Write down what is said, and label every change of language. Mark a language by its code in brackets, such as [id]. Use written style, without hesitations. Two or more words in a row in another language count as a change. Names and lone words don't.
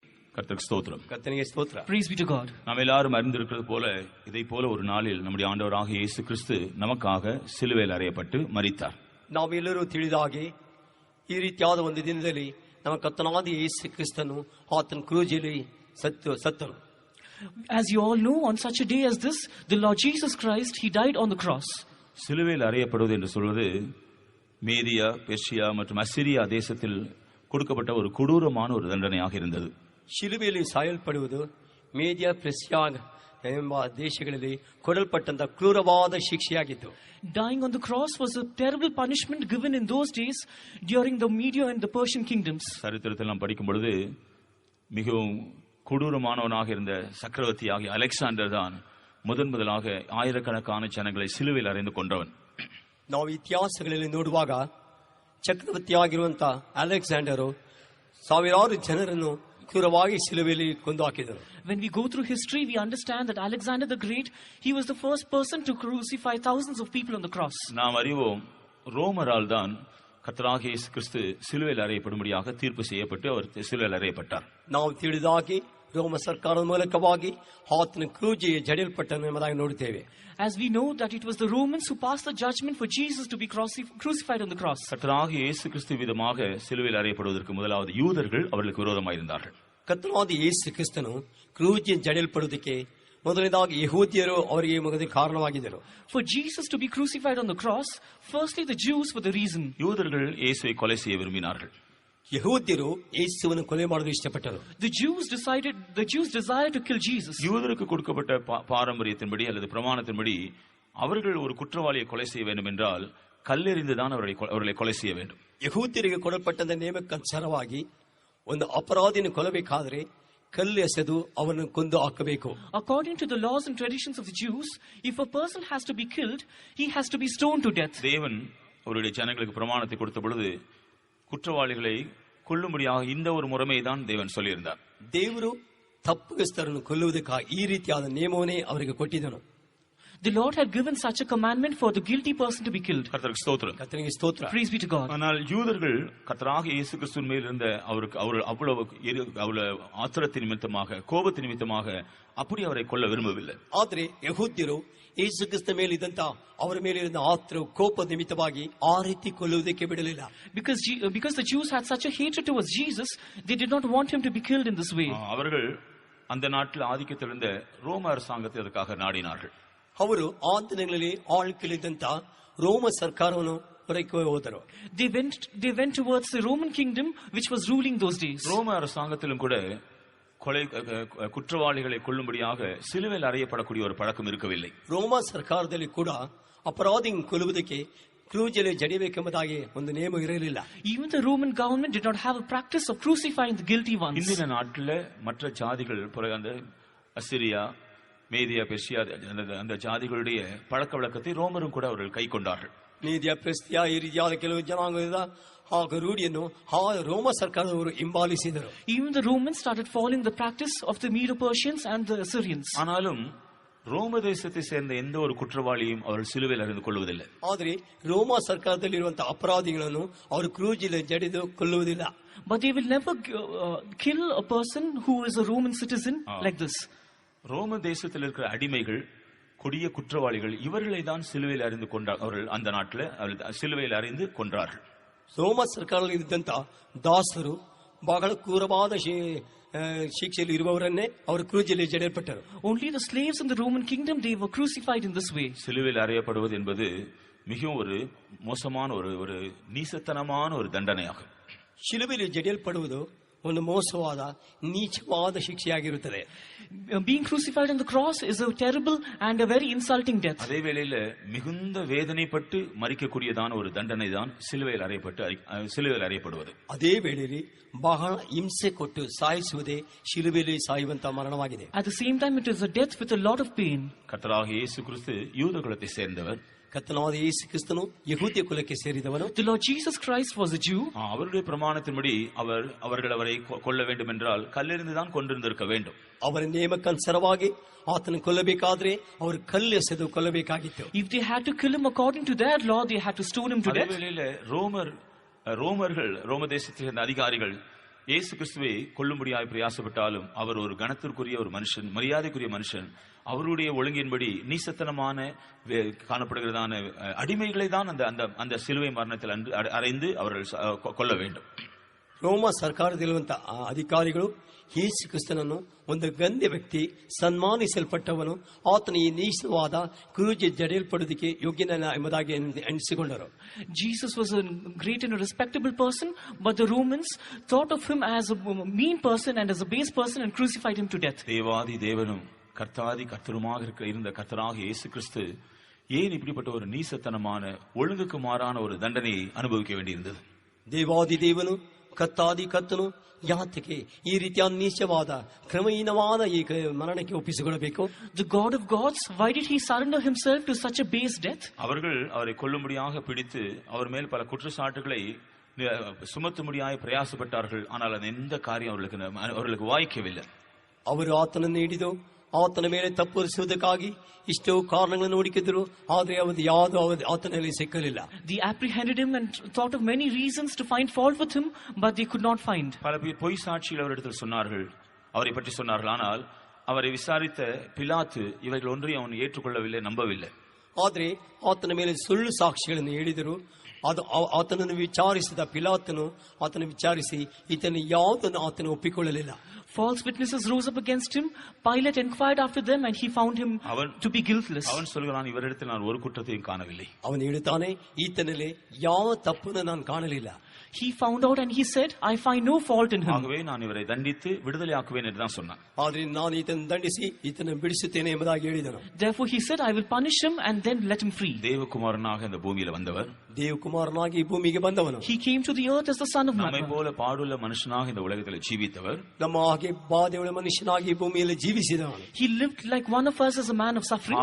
[ta] கர்த்தருக்கு ஸ்தோத்திரம். கர்த்தருக்கு ஸ்தோத்திரம். [en] Praise be to God. [ta] நாம் எல்லாரும் அறிந்திருக்கிறது போல இதை போல ஒரு நாளில் நம்முடைய ஆண்டவராகிய இயேசு கிறிஸ்து நமக்காக சிலுவையில் அறையப்பட்டு மரித்தார். [kn] ನಾವು ಎಲ್ಲರೂ ತಿಳಿದಾಗೆ ಈ ರೀತಿಯಾದ ಒಂದು ದಿನದಲ್ಲಿ ನಮ್ಮ ಕರ್ತನಾದ ಯೇಸು ಕ್ರಿಸ್ತನು ಆತನ ಕ್ರೂಜಲ್ಲಿ ಸತ್ತನು. [en] As you all know, on such a day as this, the Lord Jesus Christ, he died on the cross. [ta] சிலுவையில் அறையப்படுவது என்று சொல்வது மேதியா, பெர்சியா மற்றும் அசிரியா தேசத்தில் கொடுக்கப்பட்ட ஒரு கொடூரமான ஒரு தண்டனையாக இருந்தது. [kn] ಶಿಲುಬೆಯಲ್ಲಿ ಸಾಯಲ್ಪಡುವುದು ಮೇದಿಯಾ, ಪೆರ್ಸಿಯಾ ಎಂಬ ದೇಶಗಳಲ್ಲಿ ಕೊಡಲ್ಪಟ್ಟಂತ ಕ್ರೂರವಾದ ಶಿಕ್ಷೆಯಾಗಿತ್ತು. [en] Dying on the cross was a terrible punishment given in those days during the Media and the Persian kingdoms. [ta] சரித்திரத்தில் நாம் படிக்கும் பொழுது மிகவும் கொடூரமானவனாக இருந்த சக்கரவர்த்தியாகிய அலெக்சாண்டர் தான் முதலாக ஆயிரக்கணக்கான ஜனங்களை சிலுவையில் அறைந்து கொன்றவன். [kn] ನಾವು ಇತಿಹಾಸಗಳಲ್ಲಿ ನೋಡುವಾಗ ಚಕ್ರವರ್ತಿಯಾಗಿರುವಂತ ಅಲೆಕ್ಸಾಂಡರು ಸಾವಿರಾರು ಜನರನ್ನು ಕ್ರೂರವಾಗಿ ಶಿಲುಬೆಯಲ್ಲಿ ಕೊಂದು ಹಾಕಿದರು. [en] When we go through history, we understand that Alexander the Great, he was the first person to crucify thousands of people on the cross. [ta] நாம் அறிவோம், ரோமரால் தான் கர்த்தராகிய இயேசு கிறிஸ்து சிலுவையில் அறையப்படும்படியாக தீர்ப்பு செய்யப்பட்டு அவர் சிலுவையில் அறையப்பட்டார். [kn] ನಾವು ತಿಳಿದಾಗಿ ರೋಮ ಸರ್ಕಾರದ ಮೂಲಕವಾಗಿ ಆತನ ಕ್ರೂಜಿಗೆ ಜಡಿಯಲ್ಪಟ್ಟನು ಎಂಬುದಾಗಿ ನೋಡುತ್ತೇವೆ. [en] As we know that it was the Romans who passed the judgment for Jesus to be crucified on the cross. [ta] கர்த்தராகிய இயேசு கிறிஸ்து விதமாக சிலுவையில் அறையப்படுவதற்கு முதலாவது யூதர்கள் அவர்களுக்கு விரோதமாக இருந்தார்கள். [kn] ಕರ್ತನಾದ ಯೇಸು ಕ್ರಿಸ್ತನು ಕ್ರೂಜಿಗೆ ಜಡಿಯಲ್ಪಡುವುದಕ್ಕೆ ಮೊದಲನೇದಾಗಿ ಯಹೂದ್ಯರು ಅವರಿಗೆ ಮೊದಲಿಗೆ ಕಾರಣವಾಗಿದ್ದರು. [en] For Jesus to be crucified on the cross, firstly the Jews were the reason. [ta] யூதர்கள் இயேசுவை கொலை செய்ய விரும்பினார்கள். [kn] ಯಹೂದ್ಯರು ಯೇಸುವನ್ನು ಕೊಲೆ ಮಾಡಲು ಇಷ್ಟಪಟ್ಟರು. [en] The Jews desired to kill Jesus. [ta] யூதருக்கு கொடுக்கப்பட்ட பாரம்பரியத்தின்படி அல்லது பிரமாணத்தின்படி அவர்கள் ஒரு குற்றவாளியை கொலை செய்ய வேண்டும் என்றால் கல்லெறிந்து தான் அவர்களை கொலை செய்ய வேண்டும். [kn] ಯಹೂದ್ಯರಿಗೆ ಕೊಡಲ್ಪಟ್ಟಂತ ನೇಮಕ್ಕನುಸಾರವಾಗಿ ಒಂದು ಅಪರಾಧಿನ ಕೊಲ್ಲಬೇಕಾದರೆ ಕಲ್ಲು ಎಸೆದು ಅವನನ್ನು ಕೊಂದು ಹಾಕಬೇಕು. [en] According to the laws and traditions of the Jews, if a person has to be killed, he has to be stoned to death. [ta] தேவன் அவருடைய ஜனங்களுக்கு பிரமாணத்தை கொடுத்த பொழுது குற்றவாளிகளை கொல்லும்படியாக இந்த ஒரு முறையை தான் தேவன் சொல்லியிருந்தார். [kn] ದೇವರು ತಪ್ಪಿತಸ್ಥರನ್ನು ಕೊಲ್ಲುವುದಕ್ಕಾಗಿ ಈ ರೀತಿಯಾದ ನಿಯಮವನ್ನೇ ಅವರಿಗೆ ಕೊಟ್ಟಿದ್ದನು. [en] The Lord had given such a commandment for the guilty person to be killed. [ta] கர்த்தருக்கு ஸ்தோத்திரம். கர்த்தருக்கு ஸ்தோத்திரம். [en] Praise be to God. [ta] ஆனால் யூதர்கள் கர்த்தராகிய இயேசு கிறிஸ்துவின் மேல் இருந்த அவர்கள் அவ்வளவு ஆத்திரத்தின் நிமித்தமாக கோபத்தின் நிமித்தமாக அப்படி அவரை கொல்ல விரும்பவில்லை. [kn] ಆದರೆ ಯಹೂದ್ಯರು ಯೇಸು ಕ್ರಿಸ್ತ ಮೇಲಿದ್ದಂತ ಅವರ ಮೇಲಿರುವ ಆತ್ರ ಕೋಪದ ನಿಮಿತ್ತವಾಗಿ ಆ ರೀತಿ ಕೊಲ್ಲುವುದಕ್ಕೆ ಬಿಡಲಿಲ್ಲ. [en] Because the Jews had such a hatred towards Jesus, they did not want him to be killed in this way. [ta] அவர்கள் அந்த நாட்டில் ஆதிக்கத்தில் இருந்த ரோம அரசாங்கத்தை அதற்காக நாடினார்கள். [kn] ಅವರು ಆ ದಿನಗಳಲ್ಲಿ ಆಳ್ವಿಕೆಯಲ್ಲಿದ್ದಂತ ರೋಮ ಸರ್ಕಾರವನ್ನು ಹೊರಕ್ಕೆ ಹೋದರು. [en] They went towards the Roman kingdom which was ruling those days. [ta] ரோம அரசாங்கத்திலும் கூட குற்றவாளிகளை கொல்லும்படியாக சிலுவையில் அறையப்படக்கூடிய ஒரு பழக்கம் இருக்கவில்லை. [kn] ರೋಮ ಸರ್ಕಾರದಲ್ಲಿ ಕೂಡ ಅಪರಾಧಿಗಳನ್ನು ಕೊಲ್ಲುವುದಕ್ಕೆ ಕ್ರೂಜಲ್ಲಿ ಜಡಿಯಬೇಕೆಂಬುದಾಗಿ ಒಂದು ನಿಯಮ ಇರಲಿಲ್ಲ. [en] Even the Roman government did not have a practice of crucifying the guilty ones. [ta] இந்திய நாட்டில் மற்ற ஜாதிகள் அந்த அசிரியா, மேதியா, பெர்சியா அந்த ஜாதிகளுடைய பழக்க வழக்கத்தை ரோமரும் கூட அவர்கள் கை கொண்டார்கள். [kn] ಮೇದಿಯಾ, ಪೆರ್ಸಿಯಾ ಈ ರೀತಿಯಾದ ಕೆಲವು ಜನಾಂಗದ ಹಾಗೂ ರೂಢಿಯನ್ನು ರೋಮ ಸರ್ಕಾರದವರು ಹಿಂಬಾಲಿಸಿದರು. [en] Even the Romans started following the practice of the Medo-Persians and the Assyrians. [ta] ஆனாலும் ரோம தேசத்தை சேர்ந்த எந்த ஒரு குற்றவாளியும் அவர்கள் சிலுவையில் அறிந்து கொள்வதில்லை. [kn] ಆದರೆ ರೋಮ ಸರ್ಕಾರದಲ್ಲಿರುವಂತಹ ಅಪರಾಧಿಗಳನ್ನು ಅವರು ಕ್ರೂಜಿಯಲ್ಲಿ ಜಡಿದು ಕೊಲ್ಲುವುದಿಲ್ಲ. [en] But they will never kill a person who is a Roman citizen like this. [ta] ரோம தேசத்தில் இருக்கிற அடிமைகள், கொடிய குற்றவாளிகள், இவர்களை தான் சிலுவையில் அறிந்து கொண்டார். அவர்கள் அந்த நாட்டில் சிலுவையில் அறிந்து கொன்றார்கள். [kn] ರೋಮ ಸರ್ಕಾರದಲ್ಲಿ ಇದ್ದಂತ ದಾಸರು ಬಹಳ ಕ್ರೂರವಾದ ಶಿಕ್ಷೆಯಲ್ಲಿ ಇರುವವರನ್ನೇ ಅವರು ಕ್ರೂಜಲ್ಲಿ ಜಡಿಯಲ್ಪಟ್ಟರು. [en] Only the slaves in the Roman kingdom, they were crucified in this way. [ta] சிலுவையில் அறையப்படுவது என்பது மிகவும் ஒரு மோசமான ஒரு நீசத்தனமான ஒரு தண்டனையாகும். [kn] ಶಿಲುಬೆಯಲ್ಲಿ ಜಡಿಯಲ್ಪಡುವುದು ಒಂದು ಮೋಸವಾದ ನೀಚವಾದ ಶಿಕ್ಷೆಯಾಗಿರುತ್ತದೆ. [en] Being crucified on the cross is a terrible and a very insulting death. [ta] அதே வேளையில மிகுந்த வேதனைப்பட்டு மரிக்கக்கூடியதான ஒரு தண்டனை தான் சிலுவையில் அறையப்படுவது. [kn] ಅದೇ ವೇಳೆಯಲ್ಲಿ ಬಹಳ ಹಿಂಸೆ ಕೊಟ್ಟು ಸಾಯಿಸುವುದೇ ಶಿಲುಬೆಯಲ್ಲಿ ಸಾಯುವಂತ ಮರಣವಾಗಿದೆ. [en] At the same time, it is a death with a lot of pain. [ta] கர்த்தராகிய இயேசு கிறிஸ்து யூத குலத்தை சேர்ந்தவர். [kn] ಕರ್ತನಾದ ಯೇಸು ಕ್ರಿಸ್ತನು ಯಹೂದ್ಯ ಕುಲಕ್ಕೆ ಸೇರಿದವನು. [en] The Lord Jesus Christ was a Jew. [ta] அவருடைய பிரமாணத்தின்படி அவர்கள் அவரை கொல்ல வேண்டும் என்றால் கல்லெறிந்து தான் கொண்டிருந்திருக்க வேண்டும். [kn] ಅವರ ನೇಮಕ್ಕನುಸಾರವಾಗಿ ಆತನ ಕೊಲ್ಲಬೇಕಾದ್ರೆ ಅವರು ಕಲ್ಲು ಎಸೆದು ಕೊಲ್ಲಬೇಕಾಗಿತ್ತು. [en] If they had to kill him according to their law, they had to stone him to death. [ta] ரோமர்கள் ரோம தேசத்தில் இருந்த அதிகாரிகள் இயேசு கிறிஸ்துவை கொல்லும்படியாய் பிரயாசப்பட்டாலும் அவர் ஒரு கணத்திற்குரிய ஒரு மனுஷன், மரியாதைக்குரிய மனுஷன். அவருடைய ஒழுங்கின்படி நீசத்தனமான காணப்படுகிறதான அடிமைகளை தான் அந்த சிலுவை மரணத்தில் அறைந்து அவர்கள் கொல்ல வேண்டும். [kn] ರೋಮ ಸರ್ಕಾರದಲ್ಲಿರುವಂತಹ ಅಧಿಕಾರಿಗಳು ಯೇಸು ಕ್ರಿಸ್ತನನ್ನು ಒಂದು ಗಂಧ್ಯ ವ್ಯಕ್ತಿ, ಸನ್ಮಾನಿಸಲ್ಪಟ್ಟವನು, ಆತನ ಈ ನೀಚವಾದ ಕ್ರೂಜಿ ಜಡಿಯಲ್ಪಡುವುದಕ್ಕೆ ಯೋಗ್ಯನ ಎಂಬುದಾಗಿ ಎಣಿಸಿಕೊಂಡರು. [en] Jesus was a great and a respectable person, but the Romans thought of him as a mean person and as a base person and crucified him to death. [ta] தேவாதி தேவனும் கர்த்தாதி கர்த்தருமாக இருந்த கர்த்தராக இயேசு கிறிஸ்து ஏன் இப்படிப்பட்ட ஒரு நீசத்தனமான ஒழுங்குக்கு மாறான ஒரு தண்டனையை அனுபவிக்க வேண்டியிருந்தது? [kn] ದೇವಾದಿ ದೇವನು ಕತ್ತಾದಿ ಕತ್ತನು ಯಾತಕ್ಕೆ ಈ ರೀತಿಯ ನೀಚವಾದ ಕ್ರಮಹೀನವಾದ ಈ ಮರಣಕ್ಕೆ ಒಪ್ಪಿಸಿಕೊಳ್ಳಬೇಕು? [en] The God of gods, why did he surrender himself to such a base death? [ta] அவர்கள் அவரை கொல்லும்படியாக பிடித்து அவர் மேல் பல குற்றச்சாட்டுகளை சுமத்தும்படியாக பிரயாசப்பட்டார்கள். ஆனால் அது எந்த காரியம் அவர்களுக்கு வாய்க்கவில்லை. [kn] ಅವರು ಆತನನ್ನು ಹಿಡಿದು ಆತನ ಮೇಲೆ ತಪ್ಪರಿಸುವುದಕ್ಕಾಗಿ ಇಷ್ಟೋ ಕಾರಣಗಳನ್ನು ಹುಡುಕಿದ್ರು, ಆದರೆ ಅವತ್ತು ಯಾವುದು ಆತನಲ್ಲಿ ಸಿಕ್ಕಲಿಲ್ಲ. [en] They apprehended him and thought of many reasons to find fault with him, but they could not find. [ta] பல பொய் சாட்சிகள் அவரிடத்தில் சொன்னார்கள், அவரை பற்றி சொன்னார்கள். ஆனால் அவரை விசாரித்த பிலாத்து இவர்கள் ஒன்றையும் அவன் ஏற்றுக்கொள்ளவில்லை, நம்பவில்லை. [kn] ಆದರೆ ಆತನ ಮೇಲೆ ಸುಳ್ಳು ಸಾಕ್ಷಿಗಳನ್ನು ಹೇಳಿದರು. ಅದು ಆತನನ್ನು ವಿಚಾರಿಸಿದ ಪಿಲಾತನು ಆತನ ವಿಚಾರಿಸಿ ಈತನ ಯಾವುದನ್ನು ಆತನು ಒಪ್ಪಿಕೊಳ್ಳಲಿಲ್ಲ. [en] False witnesses rose up against him. Pilate inquired after them and he found him to be guiltless. [ta] அவன் சொல்கிறான், இவரிடத்தில் நான் ஒரு குற்றத்தையும் காணவில்லை. [kn] ಅವನು ಹೇಳುತ್ತಾನೆ, ಈತನಲ್ಲಿ ಯಾವ ತಪ್ಪನ್ನು ನಾನು ಕಾಣಲಿಲ್ಲ. [en] He found out and he said, I find no fault in him. [ta] ஆகவே நான் இவரை தண்டித்து விடுதலையாக்குவேன் என்று தான் சொன்னான். [kn] ಆದರೆ ನಾನು ಈತನ ದಂಡಿಸಿ ಈತನ ಬಿಡಿಸುತ್ತೇನೆ ಎಂಬುದಾಗಿ ಹೇಳಿದನು. [en] Therefore he said, I will punish him and then let him free. [ta] தேவகுமாரனாக இந்த பூமியில வந்தவர், [kn] ದೇವಕುಮಾರನಾಗಿ ಈ ಭೂಮಿಗೆ ಬಂದವನು. [en] He came to the earth as the son of man. [ta] நம்மை போல பாடுள்ள மனுஷனாக இந்த உலகத்தில் ஜீவித்தவர், [kn] ನಮ್ಮ ಹಾಗೆ ಬಾಧೆಯುಳ್ಳ ಮನುಷ್ಯನಾಗಿ ಈ ಭೂಮಿಯಲ್ಲಿ ಜೀವಿಸಿದವನು. [en] He lived like one of us as a man of sufferings.